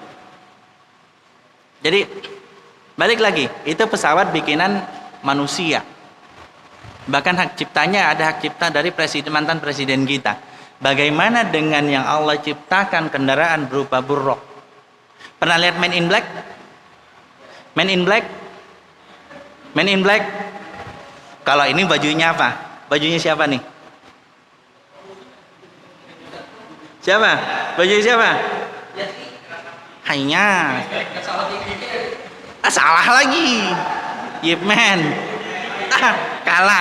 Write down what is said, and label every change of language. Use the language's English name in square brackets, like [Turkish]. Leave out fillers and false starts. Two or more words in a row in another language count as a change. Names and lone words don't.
[Indonesian] Jadi balik lagi, itu pesawat bikinan manusia. Bahkan hak ciptanya ada hak cipta dari mantan presiden kita. Bagaimana dengan yang Allah ciptakan kendaraan berupa buruk? Pernah lihat Men in Black? Men in Black? Men in Black? Kalau ini bajunya apa? Bajunya siapa nih? Siapa? Baju siapa? Hanya. Salah lagi. Yip Man. Kalah.